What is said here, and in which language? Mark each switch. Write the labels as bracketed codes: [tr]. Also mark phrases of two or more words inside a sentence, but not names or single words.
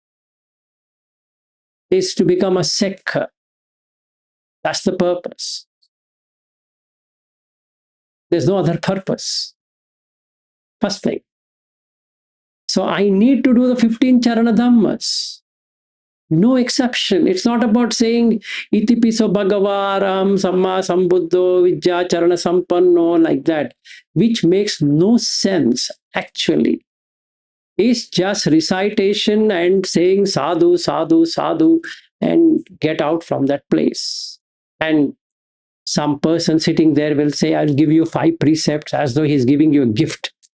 [en] Is to become a sekkha. That's the purpose. There's no other purpose. First thing. So I need to do the 15 charana dhammas. No exception. It's not about saying [pi] itipiso bhagavaram samma sambuddho vidya charana sampanno [en] like that, which makes no sense actually. It's just recitation and saying [pi] sadhu, sadhu, sadhu, [en] and get out from that place. And some person sitting there will say, I'll give you 5 precepts, as though he's giving you a gift.